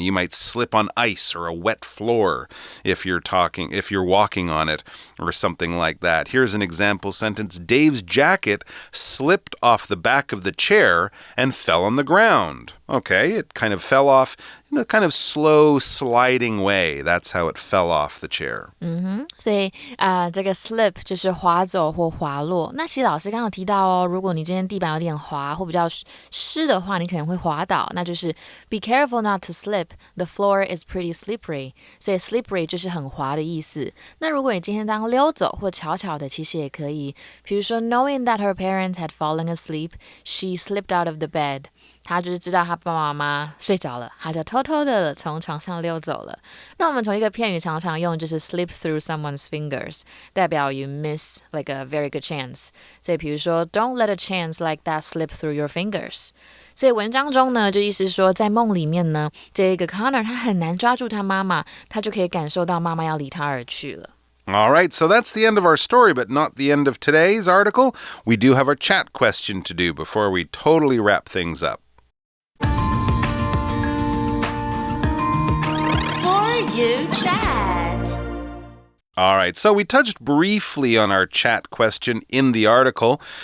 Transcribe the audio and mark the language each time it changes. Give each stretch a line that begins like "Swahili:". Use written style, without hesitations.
English: You might slip on ice or a wet floor if you're walking on it or something like that. Here's an example sentence. Dave's jacket slipped off the back of the chair and fell on the ground. Okay, it kind of fell off in a kind of slow sliding way. That's how it fell off the chair.
Chinese: 所以这个 slip 就是滑走或滑落。那其实老师刚刚有提到哦，如果你今天地板有点滑或比较湿的话，你可能会滑倒。那就是
English: be careful not to slip. The floor is pretty slippery.
Chinese: 所以 slippery 就是很滑的意思。那如果你今天当溜走或巧巧的，其实也可以。比如说
English: knowing that her parents had fallen asleep, she slipped out of the bed.
Chinese: 她就是知道她爸爸妈妈睡着了，她就偷偷的从床上溜走了。那我们从一个片语常常用就是
English: slip through someone's fingers，
Chinese: 代表
English: you miss like a very good chance。
Chinese: 所以比如说
English: don't let a chance like that slip through your fingers。
Chinese: 所以文章中呢，就意思说在梦里面呢，这个 Connor 他很难抓住他妈妈，他就可以感受到妈妈要离他而去了。
English: All right, so that's the end of our story, but not the end of today's article. We do have our chat question to do before we totally wrap things up. You chat. All right, so we touched briefly on our chat question in the article.